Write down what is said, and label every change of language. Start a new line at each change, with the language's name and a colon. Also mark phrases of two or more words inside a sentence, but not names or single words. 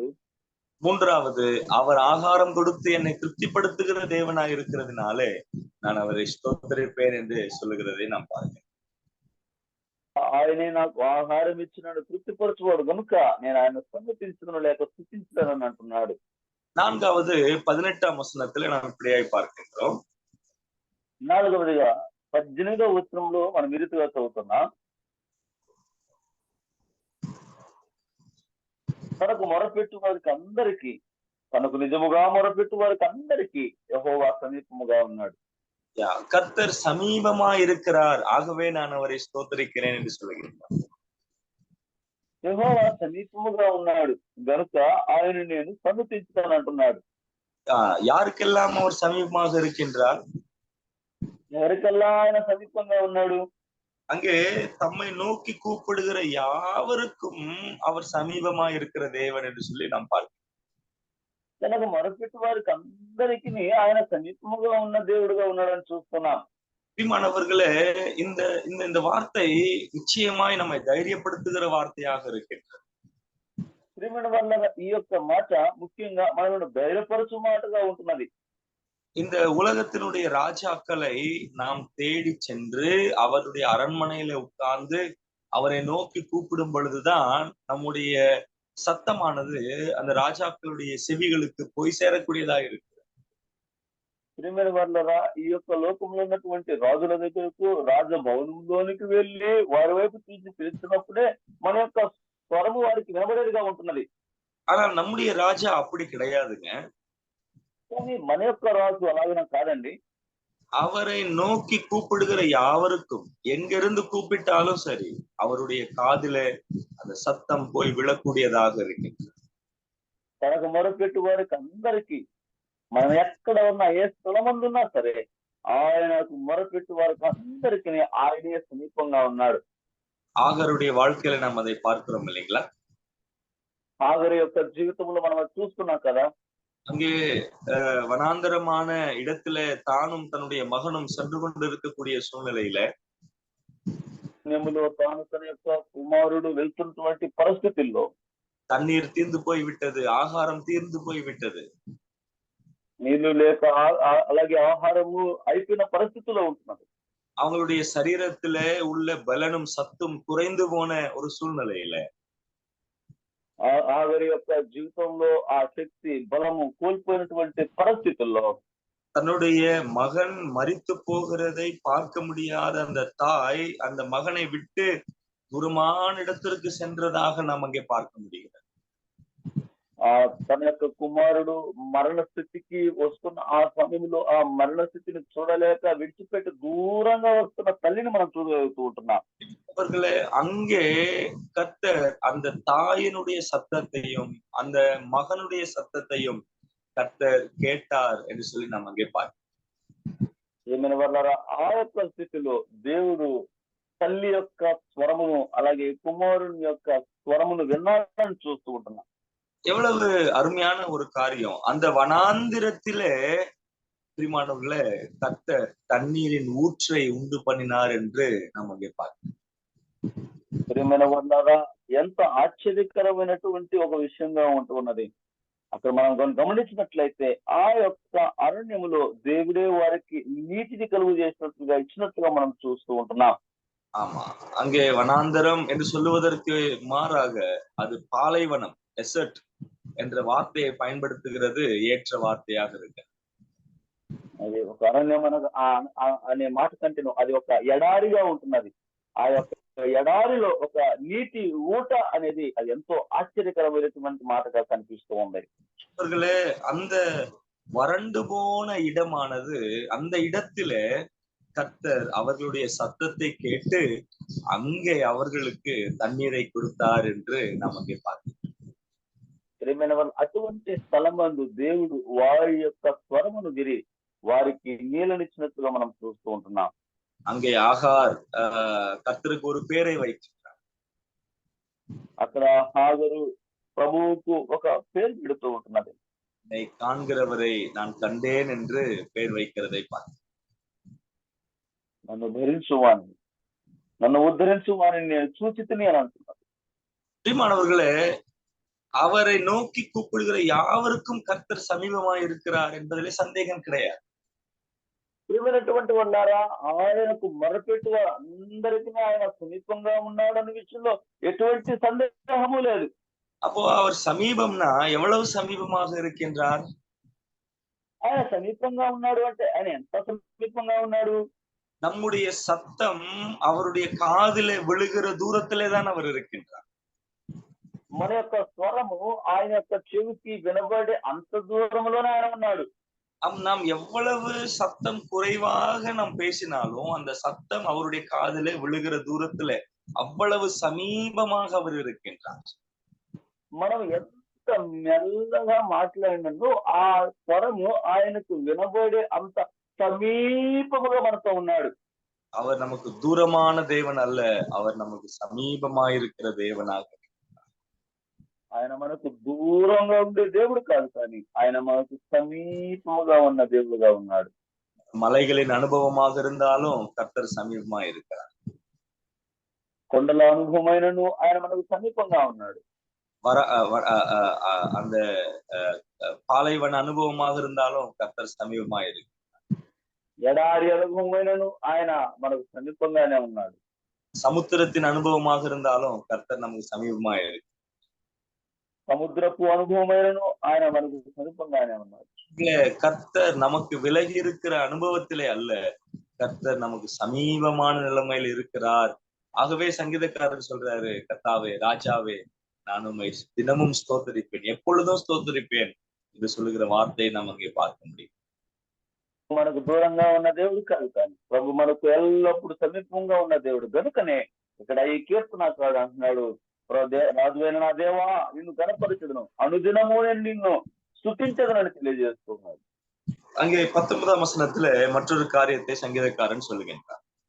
Tamil: மூன்றாவது, அவர் ஆகாரம் கொடுத்து என்னை திருப்திப்படுத்துகிற தேவனாய் இருக்கிறதுனாலே நான் அவரை ஸ்தோத்திரிப்பேன் என்று சொல்லுகிறதை நாம் பார்க்கிறோம்.
Telugu: ఆయనే నాకు ఆహారం ఇచ్చి నన్ను తృప్తిపరచువాడు కనుక నేను ఆయన సన్నతించను లేక స్తుతించదనని అంటున్నాడు.
Tamil: நான்காவது 18ஆம் வசனத்திலே நாம் இப்படியாய் பார்க்கின்றோம்.
Telugu: నాలుగవదిగా 18వ వచనంలో మనం ఈ రీతిగా చదువుతున్నాం. తనకు మొరపెట్టు వారికి అందరికీ, తనకు నిజముగా మొరపెట్టు వారికి అందరికీ యెహోవా సమీపముగా ఉన్నాడు.
Tamil: கர்த்தர் சமீபமா இருக்கிறார், ஆகவே நான் அவரை ஸ்தோத்திரிக்கிறேன் என்று சொல்லுகிறார்.
Telugu: యెహోవా సమీపముగా ఉన్నాడు గనుక ఆయన నేను సన్నుతించుతాను అంటున్నాడు.
Tamil: யாருக்கெல்லாம் அவர் சமீபமாக இருக்கின்றார்?
Telugu: ఎవరికల్లా ఆయన సమీపంగా ఉన్నాడు?
Tamil: அங்கே தம்மை நோக்கி கூப்பிடுகிற யாவருக்கும் அவர் சமீபமா இருக்கிற தேவன் என்று சொல்லி நாம் பார்க்கிறோம்.
Telugu: తనకు మొరపెట్టు వారికి అందరికీ ఆయన సమీపముగా ఉన్న దేవుడుగా ఉన్నాడని చూస్తున్నాం.
Tamil: பிரியமானவர்களே, இந்த இந்த இந்த வார்த்தை நிச்சயமாய் நம்மை தைரியப்படுத்துகிற வார்த்தையாக இருக்கின்றது.
Telugu: ప్రియమైన వల్ల ఈ యొక్క మాట ముఖ్యంగా మనల్ని ధైర్యపరచు మాటగా ఉంటున్నది.
Tamil: இந்த உலகத்தினுடைய ராஜாக்களை நாம் தேடி சென்று அவருடைய அரண்மனையில உட்கார்ந்து அவரை நோக்கி கூப்பிடும் பொழுதுதான் நம்முடைய சத்தமானது அந்த ராஜாக்களுடைய செவிகளுக்கு போய் சேரக்கூடியதாக இருக்கு.
Telugu: ప్రియమైన వాళ్ళరా, ఈ యొక్క లోకంలో ఉన్నటువంటి రాజుల దగ్గరకు, రాజభవనంలోనికి వెళ్ళి వారి వైపు తీసి పిలుస్తున్నప్పుడే మన యొక్క స్వరము వారికి వినబడేదిగా ఉంటున్నది.
Tamil: ஆனா நம்முடைய ராஜா அப்படி கிடையாதுங்க.
Telugu: కానీ మన యొక్క రాజు అలాగనే కాదండి.
Tamil: அவரை நோக்கி கூப்பிடுகிற யாவருக்கும் எங்கிருந்து கூப்பிட்டாலும் சரி அவருடைய காதிலே அந்த சத்தம் போய் விழக்கூடியதாக இருக்கின்றது.
Telugu: తనకు మొరపెట్టు వారికి అందరికీ, మనం ఎక్కడ ఉన్నా ఏ స్థలమందున్నా సరే ఆయనకు మొరపెట్టు వారికి అందరికీ ఆయనే సమీపంగా ఉన్నాడు.
Tamil: ஆகருடைய வாழ்க்கையில நாம் அதை பார்க்கிறோம் இல்லைங்களா?
Telugu: ఆగరు యొక్క జీవితంలో మనం అది చూస్తున్నాం కదా.
Tamil: அங்கே வனாந்தரமான இடத்துல தானும் தன்னுடைய மகனும் சென்று கொண்டு இருக்கக்கூடிய சூழ்நிலையில
Telugu: తాను తన యొక్క కుమారుడు వెళ్తున్నటువంటి పరిస్థితుల్లో
Tamil: தண்ணீர் தீர்ந்து போய் விட்டது, ஆகாரம் தீர்ந்து போய் விட்டது.
Telugu: నీళ్లు లేక అలాగే ఆహారము అయిపోయిన పరిస్థితిలో ఉంటున్నారు.
Tamil: அவங்களுடைய சரீரத்தில உள்ள பலனும் சத்தும் குறைந்து போன ஒரு சூழ்நிலையில
Telugu: ఆగరి యొక్క జీవితంలో ఆ శక్తి బలము కోల్పోయినటువంటి పరిస్థితుల్లో
Tamil: தன்னுடைய மகன் மரித்து போகிறதை பார்க்க முடியாத அந்த தாய் அந்த மகனை விட்டு தூரமான இடத்திற்கு சென்றதாக நாம் அங்கே பார்க்க முடிகிறது.
Telugu: తన యొక్క కుమారుడు మరణ స్థితికి వస్తున్న ఆ సమయంలో ఆ మరణ స్థితిని చూడలేక విడిచిపెట్టి దూరంగా వస్తున్న తల్లిని మనం చూడగలుగుతూ ఉంటున్నాం.
Tamil: அவர்களே, அங்கே கர்த்தர் அந்த தாயினுடைய சத்தத்தையும் அந்த மகனுடைய சத்தத்தையும் கர்த்தர் கேட்டார் என்று சொல்லி நாம் அங்கே பார்க்கிறோம்.
Telugu: ఏమైనా వాళ్ళ ఆ యొక్క స్థితిలో దేవుడు తల్లి యొక్క స్వరమును అలాగే కుమారుని యొక్క స్వరమును విన్నాడని చూస్తూ ఉంటున్నాం.
Tamil: எவ்வளவு அருமையான ஒரு காரியம்! அந்த வனாந்திரத்திலே பிரியமானவர்களே கர்த்தர் தண்ணீரின் ஊற்றை உண்டு பண்ணினார் என்று நாம் அங்கே பார்க்கிறோம்.
Telugu: ప్రియమైన వాళ్ళ ఎంత ఆశ్చర్యకరమైనటువంటి ఒక విషయంగా ఉంటున్నది. అక్కడ మనం గమనించినట్లయితే ఆ యొక్క అరణ్యములో దేవుడే వారికి నీటిని కలుగు చేసినట్లుగా ఇచ్చినట్లుగా మనం చూస్తూ ఉంటున్నాం.
Tamil: ஆமா, அங்கே வனாந்தரம் என்று சொல்லுவதற்கு மாறாக அது பாலைவனம், டெசர்ட் என்ற வார்த்தையை பயன்படுத்துகிறது ஏற்ற వార్తயாக இருக்கு.
Telugu: అది ఒక అరణ్యం అనే మాట కంటేను అది ఒక ఎడారిగా ఉంటున్నది. ఆ యొక్క ఎడారిలో ఒక నీటి ఊట అనేది అది ఎంతో ఆశ్చర్యకరమైనటువంటి మాటగా కనిపిస్తూ ఉంది.
Tamil: அவர்களே, அந்த வறண்டு போன இடமானது, அந்த இடத்திலே கர்த்தர் அவர்களுடைய சத்தத்தை கேட்டு அங்கே அவர்களுக்கு தண்ணீரை கொடுத்தார் என்று நாம் அங்கே பார்க்கிறோம்.
Telugu: ప్రియమైన వాళ్ళు అటువంటి స్థలమందు దేవుడు వారి యొక్క స్వరమును విరి వారికి నీళ్ళనిచ్చినట్టుగా మనం చూస్తూ ఉంటున్నాం.
Tamil: அங்கே ஆகார் கர்த்தருக்கு ஒரு பேரை வைத்திருக்கிறார்.
Telugu: అక్కడ హాగరు ప్రభువుకు ఒక పేరు పెడుతూ ఉంటున్నది.
Tamil: என்னை காண்கிறவரை நான் கண்டேன் என்று பெயர் வைக்கிறதை பார்க்கிறேன்.
Telugu: నన్ను ధరించువాని నన్ను ఉద్ధరించువాని నేను చూచితిని అని అంటున్నాడు.
Tamil: பிரியமானவர்களே, அவரை நோக்கி கூப்பிடுகிற யாவருக்கும் கர்த்தர் சமீபமாய் இருக்கிறார் என்பதிலே சந்தேகம் கிடையாது.
Telugu: ప్రియమైనటువంటి వాళ్ళారా, ఆయనకు మొరపెట్టు అందరికీ ఆయన సమీపంగా ఉన్నాడన్న విషయంలో ఎటువంటి సందేహము లేదు.
Tamil: அப்போ அவர் சமீபம்னா எவ்வளவு சமீபமாக இருக்கின்றார்?
Telugu: ఆయన సమీపంగా ఉన్నాడు అంటే ఆయన ఎంత సమీపంగా ఉన్నాడు?
Tamil: நம்முடைய சத்தம் அவருடைய காதிலே விழுகிற தூரத்திலே தான் அவர் இருக்கின்றார்.
Telugu: మన యొక్క స్వరము ఆయన యొక్క చెవికి వినబడే అంత దూరంలోనే ఆయన ఉన్నాడు.
Tamil: நாம் எவ்வளவு சத்தம் குறைவாக நாம் பேசினாலும் அந்த சத்தம் அவருடைய காதிலே விழுகிற தூரத்திலே அவ்வளவு சமீபமாக அவர் இருக்கின்றார்.
Telugu: మనం ఎంత మెల్లగా మాట్లాడినను ఆ స్వరము ఆయనకు వినబడే అంత సమీపముగా మనతో ఉన్నాడు.
Tamil: அவர் நமக்கு தூரமான தேவன் அல்ல, அவர் நமக்கு சமீபமாயிருக்கிற தேவனாக.
Telugu: ఆయన మనకు దూరంగా ఉండే దేవుడు కాదు, కానీ ఆయన మనకు సమీపముగా ఉన్న దేవుడుగా ఉన్నాడు.
Tamil: மலைகளின் அனுபவமாக இருந்தாலும் கர்த்தர் சமீபமா இருக்கிறார்.
Telugu: కొండల అనుభవమైనను ఆయన మనకు సమీపంగా ఉన్నాడు.
Tamil: அந்த பாலைவன அனுபவமாக இருந்தாலும் கர்த்தர் சமீபமா இருக்கு.
Telugu: ఎడారి అనుభవమైనను ఆయన మనకు సమీపంగానే ఉన్నాడు.
Tamil: சமுத்திரத்தின் அனுபவமாக இருந்தாலும் கர்த்தர் நமக்கு சமீபமா இருக்கு.
Telugu: సముద్రపు అనుభవమైనను ఆయన మనకు సమీపంగానే ఉన్నాడు.
Tamil: கர்த்தர் நமக்கு விலகி இருக்கிற அனுபவத்திலே அல்ல, கர்த்தர் நமக்கு சமீபமான நிலைமையில் இருக்கிறார். ஆகவே சங்கீதக்காரர் சொல்றாரு, கர்த்தாவே ராஜாவே நான் உம்மை தினமும் ஸ்தோத்தரிப்பேன், எப்பொழுதும் ஸ்தோத்தரிப்பேன் என்று சொல்லுகிற வார்த்தையை நாம் அங்கே பார்க்க முடியும்.
Telugu: మనకు దూరంగా ఉన్న దేవుడు కాదు, కానీ ప్రభు మనకు ఎల్లప్పుడూ సమీపంగా ఉన్న దేవుడు కనుకనే ఇక్కడ ఈ కీర్తనకారుడు అంటున్నాడు, రాజువైన నా దేవా నిన్ను కనపరచుదును, అనుదినము నేను నిన్ను స్తుతించదనని తెలియజేస్తున్నాడు.
Tamil: அங்கே 19ஆம் வசனத்திலே மற்றொரு காரியத்தை சங்கீதக்காரன் சொல்லுகின்றார்.